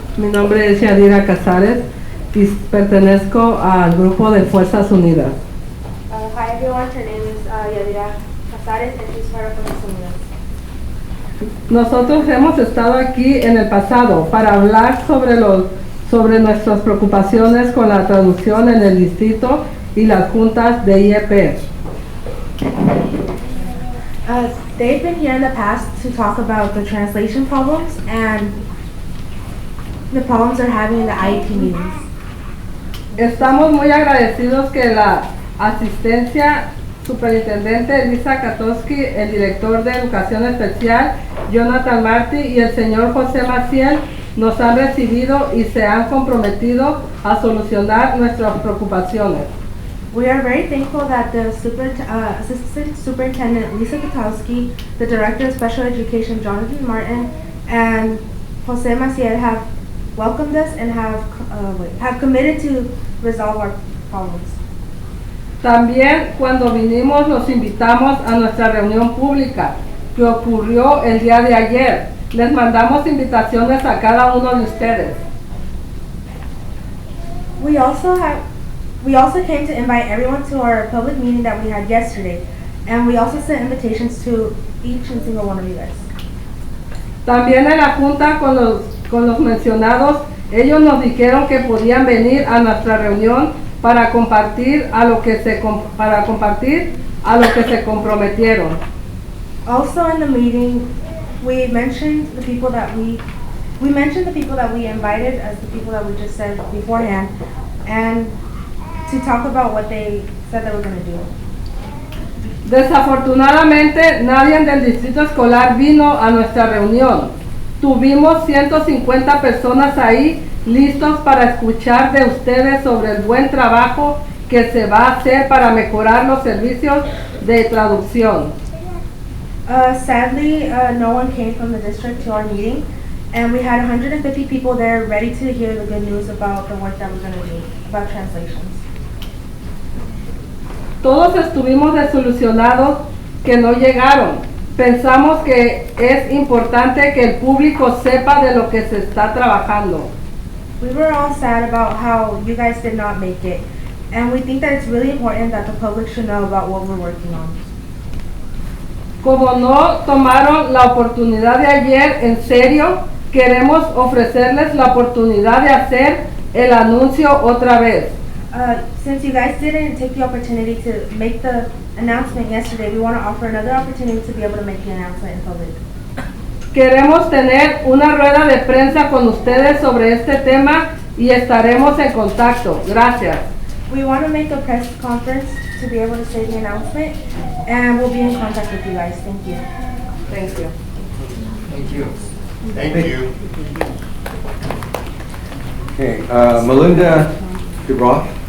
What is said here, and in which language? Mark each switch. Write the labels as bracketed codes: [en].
[es] Mi nombre es Yadira Casares y pertenezco al grupo de Fuerzas Unidas. [en] Hi everyone, her name is Yadira Casares and she's part of Fuerzas Unidas. [es] Nosotros hemos estado aquí en el pasado para hablar sobre nuestras preocupaciones con la traducción en el distrito y las juntas de IEP. [en] They've been here in the past to talk about the translation problems and the problems they're having in the IEP meetings. [es] Estamos muy agradecidos que la asistencia superintendente Elisa Katowski, el director de Educación Especial Jonathan Martí y el señor José Maciel nos han recibido y se han comprometido a solucionar nuestras preocupaciones. [en] We are very thankful that the Assistant Superintendent Lisa Katowski, the Director of Special Education Jonathan Martin, and Jose Maciel have welcomed us and have committed to resolve our problems. [es] También cuando vinimos los invitamos a nuestra reunión pública que ocurrió el día de ayer. Les mandamos invitaciones a cada uno de ustedes. [en] We also came to invite everyone to our public meeting that we had yesterday, and we also sent invitations to each and single one of you guys. [es] También en la junta con los mencionados, ellos nos dijeron que podían venir a nuestra reunión para compartir a lo que se comprometieron. [en] Also in the meeting, we mentioned the people that we invited as the people that we just said beforehand, and to talk about what they said they were going to do. [es] Desafortunadamente, nadie del distrito escolar vino a nuestra reunión. Tuvimos 150 personas ahí listos para escuchar de ustedes sobre el buen trabajo que se va a hacer para mejorar los servicios de traducción. [en] Sadly, no one came from the district to our meeting, and we had 150 people there ready to hear the good news about the work that we're going to do, about translations. [es] Todos estuvimos desilusionados que no llegaron. Pensamos que es importante que el público sepa de lo que se está trabajando. [en] We were all sad about how you guys did not make it, and we think that it's really important that the public should know about what we're working on. [es] Como no tomaron la oportunidad de ayer en serio, queremos ofrecerles la oportunidad de hacer el anuncio otra vez. [en] Since you guys didn't take the opportunity to make the announcement yesterday, we want to offer another opportunity to be able to make the announcement in public. [es] Queremos tener una rueda de prensa con ustedes sobre este tema y estaremos en contacto. Gracias. [en] We want to make a press conference to be able to say the announcement, and we'll be in contact with you guys. Thank you. Thank you. Thank you. Thank you. Okay, Melinda DeBroff.